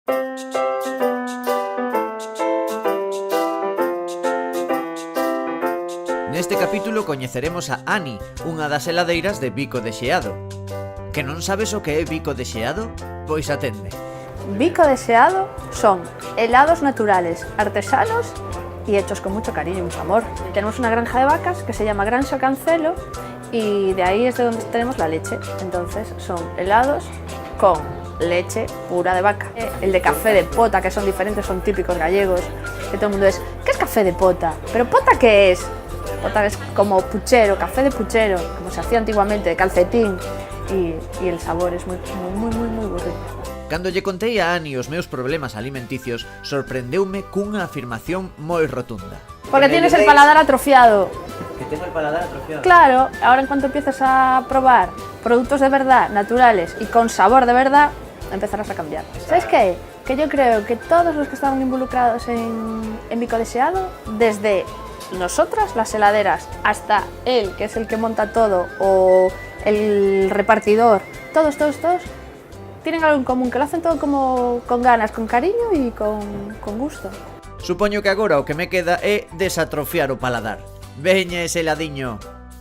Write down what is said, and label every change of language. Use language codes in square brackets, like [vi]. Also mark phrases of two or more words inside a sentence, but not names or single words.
[gl] Neste capítulo coñeceremos a Ani, unha das heladeiras de Bico de Xeado. Que non sabes o que é Bico de Xeado? Pois atende. [es] Bico de Xeado son helados naturales, artesanos y hechos con mucho cariño y mucho amor. Tenemos una granja de vacas que se llama Granja Cancelo y de ahí es de donde tenemos la leche. Entonces son helados con leche pura de vaca. El de café de pota, que son diferentes, son típicos gallegos, que todo el mundo es, ¿qué es café de pota? ¿Pero pota qué es? Pota es como puchero, café de puchero, como se hacía antiguamente, de calcetín, y el sabor es muy rico. [gl] Cando lle contei a Ani os meus problemas alimenticios, sorprendeume cunha afirmación moi rotunda. [es] Porque tienes el paladar atrofiado. Que tengo el paladar atrofiado. Claro, ahora en cuanto empieces a probar productos de verdad, naturales y con sabor de verdad, empezarás a cambiar. ¿Sabes qué? Que yo creo que todos los que estaban involucrados en Bico de Xeado, desde nosotras, las heladeras, hasta él, que es el que monta todo, o el repartidor, todos, tienen algo en común, que lo hacen todo como con ganas, con cariño y con gusto. [gl] Supoño que agora o que me queda é desatrofiar o paladar. Veña ese heladiño.